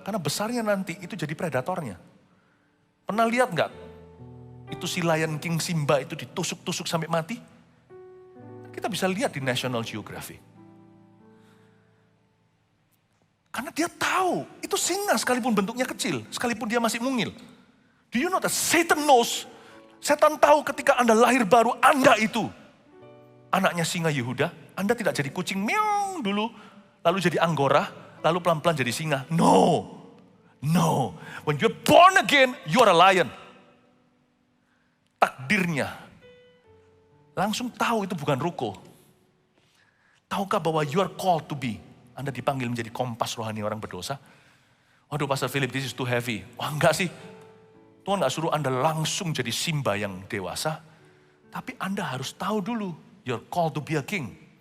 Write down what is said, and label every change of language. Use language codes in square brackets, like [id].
[id] Karena besarnya nanti itu jadi predatornya. Pernah lihat nggak? Itu si Lion King Simba itu ditusuk-tusuk sampai mati. Kita bisa lihat di National Geographic. Karena dia tahu, itu singa sekalipun bentuknya kecil, sekalipun dia masih mungil. [en] Do you know that Satan knows? [id] Setan tahu ketika Anda lahir baru, Anda itu anaknya singa Yehuda. Anda tidak jadi kucing meong dulu, lalu jadi anggora, lalu pelan-pelan jadi singa. No. [en] When you're born again, you are a lion. [id] Takdirnya langsung tahu itu bukan ruko. Tahukah bahwa [en] you are called to be? [id] Anda dipanggil menjadi kompas rohani orang berdosa. Waduh Pastor Philip, [en] this is too heavy. [id] Wah enggak sih. Tuhan gak suruh Anda langsung jadi Simba yang dewasa. Tapi Anda harus tahu dulu, [en] you're called to be a king.